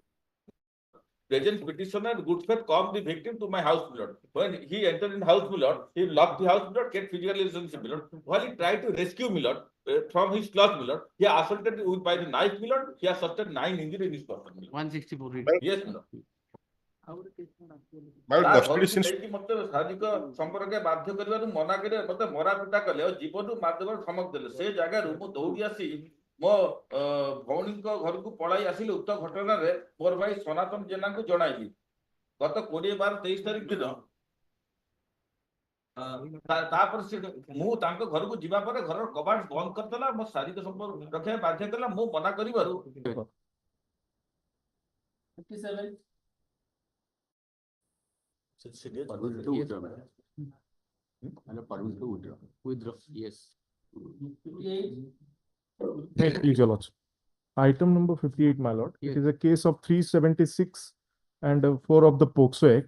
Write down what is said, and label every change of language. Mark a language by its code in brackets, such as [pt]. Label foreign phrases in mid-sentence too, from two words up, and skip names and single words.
[en] Present petitioner good faith come the victim to my house, my lord. When he entered in house, my lord, he locked the house, my lord, get physical relationship, my lord. While he tried to rescue, my lord, from his cloth, my lord, he assaulted with by the knife, my lord. He has sustained 9 injuries in his person, my lord. 164 read. Yes, my lord. My [or] ତା [en] lord, custody [or] ଘରକୁ [en] since [or] ନେଇକି ମତେ ଶାରୀରିକ ସମ୍ପର୍କରେ ବାଧ୍ୟ କରିବାରୁ ମନା କରି ମତେ ମରା ପିଟା କଲେ ଆଉ ଜୀବନରୁ ମାରିଦେବାର ଧମକ ଦେଲେ। ସେ ଜାଗାରୁ ମୁଁ ଦୌଡ଼ି ଆସି ମୋ ଭଉଣୀଙ୍କ ଘରକୁ ପଳାଇ ଆସିଲି। ଉକ୍ତ ଘଟଣାରେ ମୋର ଭାଇ ସନାତନ ଜେନାଙ୍କୁ ଜଣାଇଲି। ଗତ 20/12/23 ତାରିଖ ଦିନ ତାପରେ ସେ ମୁଁ ତାଙ୍କ ଘରକୁ ଯିବା ପରେ ଘରର କବାଟ ବନ୍ଦ କରିଦେଲା। ମୋ ଶାରୀରିକ ସମ୍ପର୍କ ରଖିବା ବାଧ୍ୟ କଲା। ମୁଁ ମନା କରିବାରୁ 57 [en] Withdraw. Yes. Thank you, Jalaj. Item number 58, my lord. It is a case of 376 and 4 of the POCSO Act.